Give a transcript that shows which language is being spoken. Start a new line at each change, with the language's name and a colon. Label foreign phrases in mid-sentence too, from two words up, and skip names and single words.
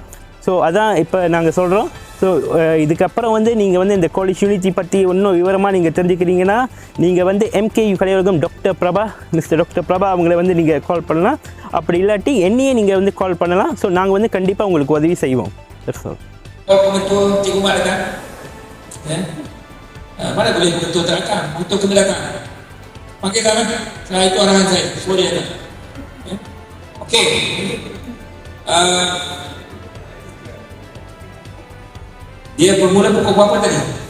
Tamil: ஸோ அதான் இப்போ நாங்கள் சொல்கிறோம். ஸோ இதுக்கப்புறம் வந்து நீங்கள் வந்து இந்த காலேஜ் யூனிட்டி பற்றி இன்னும் விவரமாக நீங்கள் தெரிஞ்சுக்கிறீங்கன்னா நீங்கள் வந்து MKU கலையரங்கம்
English: Mister Doctor
Tamil: பிரபா அவங்கள வந்து நீங்கள் கால் பண்ணலாம். அப்படி இல்லாட்டி என்னையே நீங்கள் வந்து கால் பண்ணலாம். ஸோ நாங்கள் வந்து கண்டிப்பாக உங்களுக்கு உதவி செய்வோம்.
Malay: Pengetua Cikgu Mat datang, mana boleh pengetua tak datang? Pengetua kena datang. Panggil kami, saya itu arahan saya, suruh dia datang. Okey. Dia bermula pukul berapa tadi?